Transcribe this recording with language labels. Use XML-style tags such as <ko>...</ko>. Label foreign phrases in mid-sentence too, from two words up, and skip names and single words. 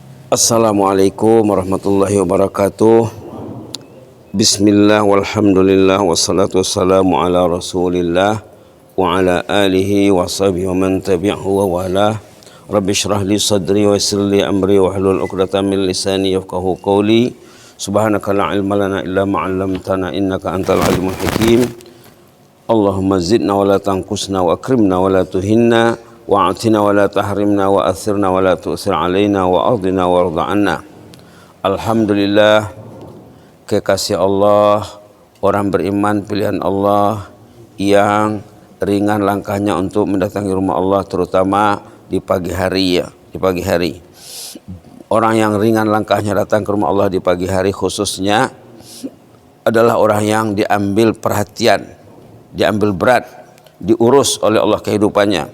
<ar>السلام عليكم ورحمة الله وبركاته. بسم الله والحمد لله والصلاة والسلام على رسول الله وعلى آله وصحبه ومن تبعه ووالاه. رب اشرح لي صدري ويسر لي أمري واحلل عقدة من لساني يفقهوا قولي. سبحانك لا علم لنا إلا ما علمتنا إنك أنت العليم الحكيم. اللهم زدنا ولا تنقصنا وأكرمنا ولا تهنا وأعطنا ولا تحرمنا وآثرنا ولا تؤثر علينا وأرضنا وارض عنا.</ar> <ms>Alhamdulillah, kekasih Allah, orang beriman pilihan Allah yang ringan langkahnya untuk mendatangi rumah Allah, terutama di pagi hari ya, di pagi hari. Orang yang ringan langkahnya datang ke rumah Allah di pagi hari khususnya adalah orang yang diambil perhatian, diambil berat, diurus oleh Allah kehidupannya.</ms>